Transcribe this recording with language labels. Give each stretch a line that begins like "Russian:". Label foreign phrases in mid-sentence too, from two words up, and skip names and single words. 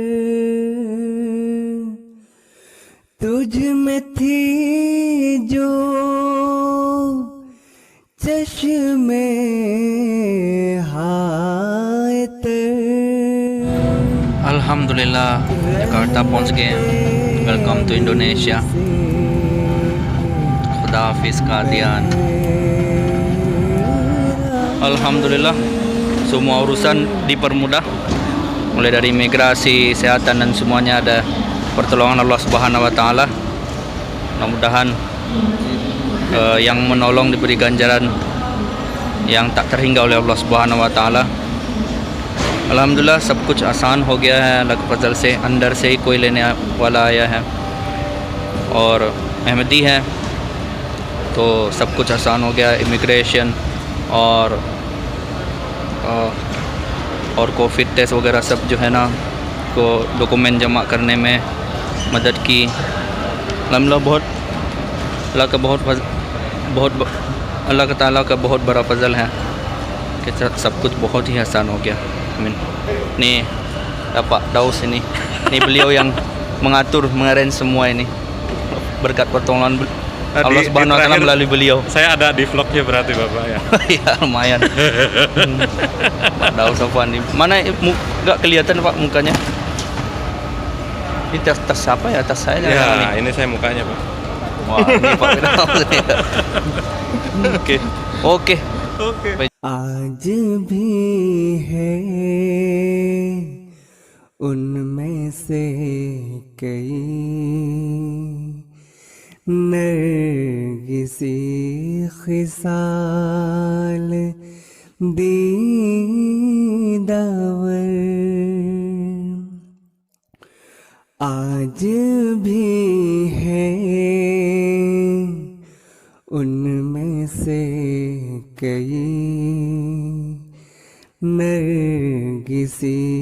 Hindi: तुझ में थी जो चश्मे हायतर। अल्हम्दुलिल्लाह जकार्ता पहुंच गए हैं।
English: welcome to Indonesia.
Hindi: खुदा हाफिज़ कादियान।
Indonesian: Alhamdulillah semua urusan dipermudah, mulai dari imigrasi, kesehatan dan semuanya ada pertolongan Allah
Arabic: سبحانه وتعالى.
Indonesian: Mudah-mudahan yang menolong diberi ganjaran yang tak terhingga oleh Allah
Arabic: سبحانه وتعالى.
Hindi: अल्हम्दुलिल्लाह सब कुछ आसान हो गया है अल्लाह के फजल से। अंदर से ही कोई लेने वाला आया है और अहमदी है, तो सब कुछ आसान हो गया। इमिग्रेशन और
English: covid test
Hindi: वगैरह सब जो है ना, को डॉक्यूमेंट जमा करने में मदद की। अल्हम्दुलिल्लाह बहुत अल्लाह ताला का बहुत बड़ा फजल है कि सब कुछ बहुत ही आसान हो गया।
Indonesian: Amin. Nih Pak Daus ini beliau yang mengatur, mengarrange semua ini berkat pertolongan Allah
Arabic: سبحانه وتعالى
Indonesian: melalui beliau. Saya ada di vlognya berarti Bapak ya. Ya lumayan. Pak Daus Sofwan, mana nggak kelihatan Pak mukanya? Ini tas siapa ya? Tas saya. Ya ini saya mukanya Pak. Wah ini Pak Daus. Oke.
Hindi: ओके आज भी है उनमें से कई नरगिसी खिसाल दीदावर, आज भी है उनमें से कई नरगिसी